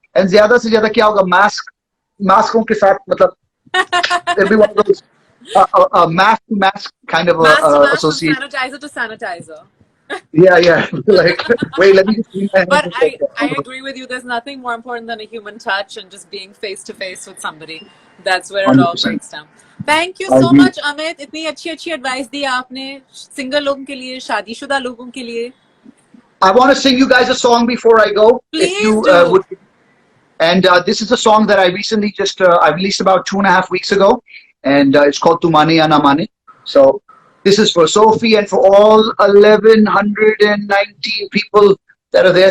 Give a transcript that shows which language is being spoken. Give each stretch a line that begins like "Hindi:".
Hindi: And zyada se zyada kya hoga, maskon ke saath, matlab,
English: everyone goes a mask to mask kind of association. Sanitizer to sanitizer. Yeah. Like, wait, let me just clean my hands. But I agree with you. There's nothing more important than a human touch and just being face to face with somebody. That's where it all 100%. breaks down. Thank you so much, Amit.
Hindi: इतनी अच्छी advice दी आपने single लोगों के लिए, शादीशुदा लोगों के लिए.
English: I want to sing you guys a song before I go. Please do. And this is a song that I recently just I released about 2.5 weeks ago, and it's called Tu Mane Ya Na Mane. So this is for Sophie and for all 1,119 people that are there.